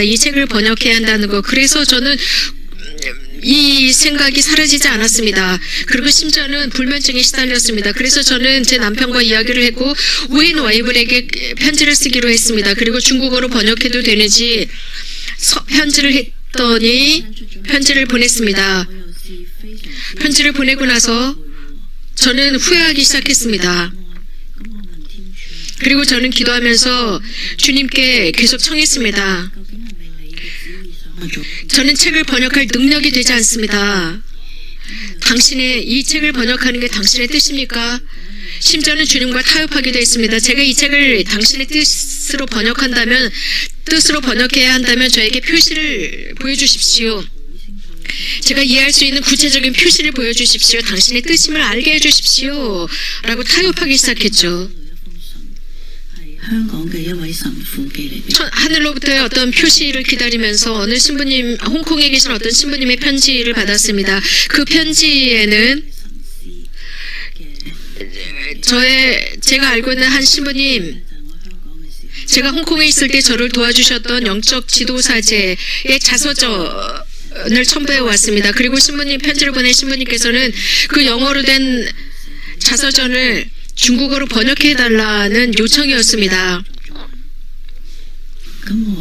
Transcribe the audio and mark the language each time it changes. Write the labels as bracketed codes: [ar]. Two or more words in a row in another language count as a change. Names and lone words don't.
[ko] 이 책을 번역해야 한다는 거. 그래서 저는 이 생각이 사라지지 않았습니다. 그리고 심지어는 불면증에 시달렸습니다. 그래서 저는 제 남편과 이야기를 했고 우인 와이블에게 편지를 쓰기로 했습니다. 그리고 중국어로 번역해도 되는지 편지를 했더니 편지를 보냈습니다. [yue] 我又是非常之 [ko] 편지를 보내고 나서 저는 후회하기 시작했습니다. [yue] 咁我問天主， [ko] 그리고 저는 기도하면서 주님께 계속 청했습니다. [yue] 究竟係咪你嘅旨意想我做？ [ko] 저는 책을 번역할 능력이 되지 않습니다. 당신의 이 책을 번역하는 게 당신의 뜻입니까? 심지어는 주님과 타협하기도 했습니다. 제가 이 책을 당신의 뜻으로 번역한다면, 뜻으로 번역해야 한다면 저에게 표시를 보여주십시오. 제가 이해할 수 있는 구체적인 표시를 보여주십시오. 당신의 뜻임을 알게 해주십시오. 라고 타협하기 시작했죠. [yue] 係香港嘅一位神父寄嚟俾我。 [ko] 하늘로부터의 어떤 표시를 기다리면서 어느 신부님, 홍콩에 계신 어떤 신부님의 편지를 받았습니다. 그 편지에는 [yue] 神師嘅 [ko] 제가 알고 있는 한 신부님, [yue] 就係我香港嘅時候， [ko] 제가 홍콩에 있을 때 저를 도와주셨던 영적 지도사제의 자서전을 첨부해 왔습니다. 그리고 신부님, 편지를 보낸 신부님께서는 그 영어로 된 자서전을 중국어로 번역해달라는 요청이었습니다. [yue] 咁我